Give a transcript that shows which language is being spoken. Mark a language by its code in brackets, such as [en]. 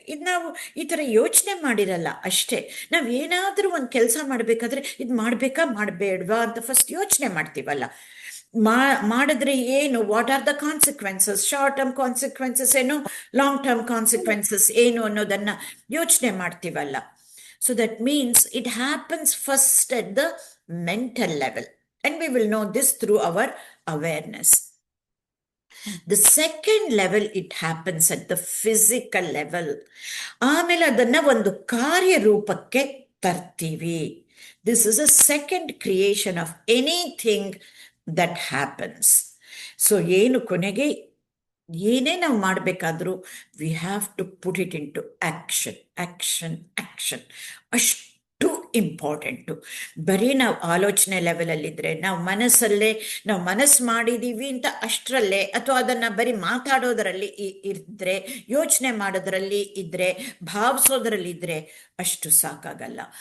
[kn] ಇದು ನಾವು ಈ ಥರ ಯೋಚನೆ ಮಾಡಿರಲ್ಲ ಅಷ್ಟೇ. ನಾವು ಏನಾದರೂ ಒಂದು ಕೆಲಸ ಮಾಡಬೇಕಾದ್ರೆ ಇದು ಮಾಡಬೇಕಾ ಮಾಡಬೇಡ್ವಾ ಅಂತ ಫಸ್ಟ್ ಯೋಚನೆ ಮಾಡ್ತೀವಲ್ಲ. ಮಾಡಿದ್ರೆ ಏನು, [en] what are the consequences, [kn] short term consequences ಏನು, ಲಾಂಗ್ ಟರ್ಮ್ ಕಾನ್ಸಿಕ್ವೆನ್ಸಸ್ ಏನು ಅನ್ನೋದನ್ನು ಯೋಚನೆ ಮಾಡ್ತೀವಲ್ಲ. [en] So that means it happens first at the mental level, and we will know this through our awareness. The second level, it happens at the physical level. [kn] ಆಮೇಲೆ ಅದನ್ನ ಒಂದು ಕಾರ್ಯರೂಪಕ್ಕೆ ತರ್ತೀವಿ. [en] This is a second creation of anything that happens. So [kn] ಏನು ಕೊನೆಗೆ ಏನೇ ನಾವು ಮಾಡಬೇಕಾದ್ರೂ [en] We have to put it into action, action, action. [kn] ಅಷ್ಟು ಇಂಪಾರ್ಟೆಂಟು. ಬರೀ ನಾವು ಆಲೋಚನೆ ಲೆವೆಲಲ್ಲಿದ್ದರೆ, ನಾವು ಮನಸ್ಸು ಮಾಡಿದ್ದೀವಿ ಅಂತ ಅಷ್ಟರಲ್ಲೇ, ಅಥವಾ ಅದನ್ನು ಬರೀ ಮಾತಾಡೋದರಲ್ಲಿ ಇದ್ದರೆ, ಯೋಚನೆ ಮಾಡೋದರಲ್ಲಿ ಇದ್ದರೆ, ಭಾವಿಸೋದ್ರಲ್ಲಿದ್ದರೆ ಅಷ್ಟು ಸಾಕಾಗಲ್ಲ.